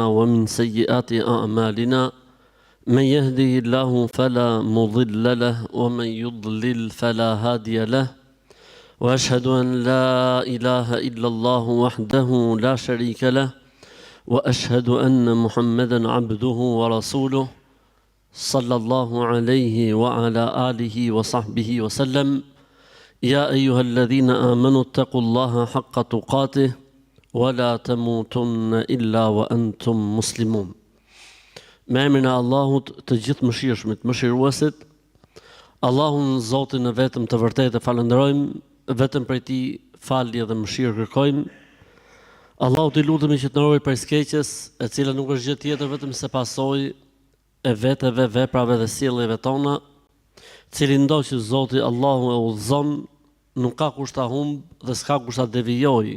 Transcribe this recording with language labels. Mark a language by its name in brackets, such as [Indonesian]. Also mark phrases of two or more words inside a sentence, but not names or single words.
[Arabic] ومن سيئات أعمالنا من يهده الله فلا مضل له ومن يضلل فلا هادي له وأشهد أن لا إله إلا الله وحده لا شريك له وأشهد أن محمدا عبده ورسوله صلى الله عليه وعلى آله وصحبه وسلم. يا أيها الذين آمنوا اتقوا الله حق تقاته ولا تموتن إلا وأنتم مسلمون. [Albanian] Me emrin e Allahut të gjithë mëshirshmit, mëshiruesit, Allahun Zotin e vetëm të vërtetë falenderojmë, vetëm prej Tij falje dhe mëshirë kërkojmë. Allahut I lutemi që të na ruaj prej skeqjes, e cila nuk është gjë tjetër vetëm se pasojë e veteve, veprave dhe sjelljeve tona, cili ndo që Zoti Allahu e udhëzon, nuk ka kush ta humb dhe s'ka kush ta devijojë.